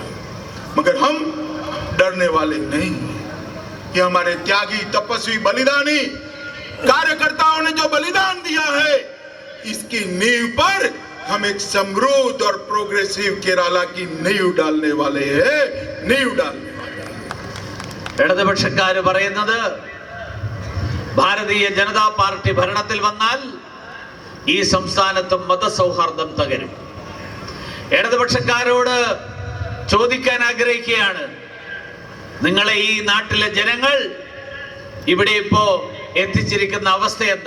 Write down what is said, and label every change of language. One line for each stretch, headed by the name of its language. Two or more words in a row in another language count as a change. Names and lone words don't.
Hindi: मगर हम डरने वाले नहीं कि हमारे त्यागी तपस्वी बलिदानी कार्यकर्ताओं ने जो बलिदान दिया है इसकी नींव पर हम एक समृद्ध और प्रोग्रेसिव केरला की नींव डालने वाले हैं.
Malayalam: ഇടതുപക്ഷക്കാര് പറയുന്നത് ഭാരതീയ ജനതാ പാർട്ടി ഭരണത്തിൽ വന്നാൽ ഈ സംസ്ഥാനത്ത് മതസൗഹാർദ്ദം തകരും. ഇടതുപക്ഷക്കാരോട് ചോദിക്കാൻ ആഗ്രഹിക്കുകയാണ്, നിങ്ങളെ ഈ നാട്ടിലെ ജനങ്ങൾ ഇവിടെ ഇപ്പോ എത്തിച്ചിരിക്കുന്ന അവസ്ഥ എന്താ?